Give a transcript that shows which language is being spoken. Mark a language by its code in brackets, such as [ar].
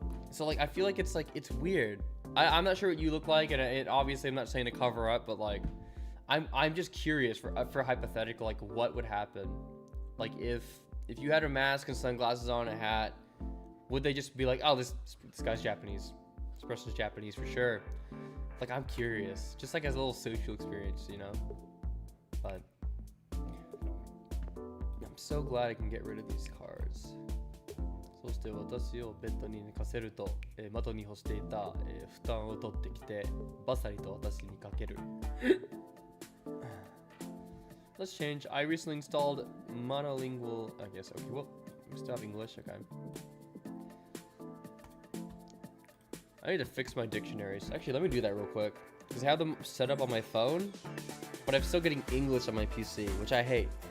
[en] So like I feel like it's weird. I'm not sure what you look like, and it obviously I'm not saying to cover up, but like I'm just curious for hypothetical, like what would happen, like if you had a mask and sunglasses on, a hat, would they just be like, oh, this guy's Japanese, this person's Japanese for sure? Like I'm curious, just like as a little social experience, you know. But I'm so glad I can get rid of these cards. [ja] そして私をベッドに寝かせると、窓に干していた、布団を取ってきて、バサリと私にかける。 [en] Let's change. I recently installed monolingual. I guess. Okay. Well, we still have English. Okay. I need to fix my dictionaries. Actually, let me do that real quick because I have them set up on my phone, but I'm still getting English on my PC, which I hate.